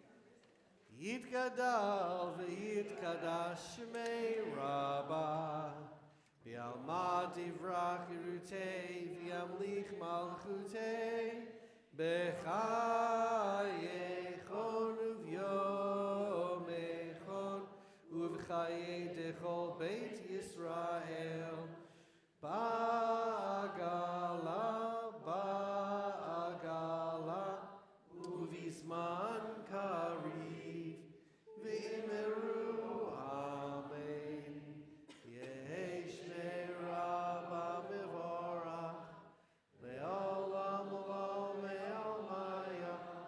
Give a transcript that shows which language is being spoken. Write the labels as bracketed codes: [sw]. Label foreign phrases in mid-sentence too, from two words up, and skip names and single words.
[arc] יתגדל ויתקדש שמה רבא, בעלמא די ברא כרעותה, וימליך מלכותה, בחייכון וביומיכון, ובחיי דכל בית ישראל, בעגלא, ובזמן קריב, ואמרו אמן. יהא שמה רבא מברך, לעלם ולעלמי עלמיא,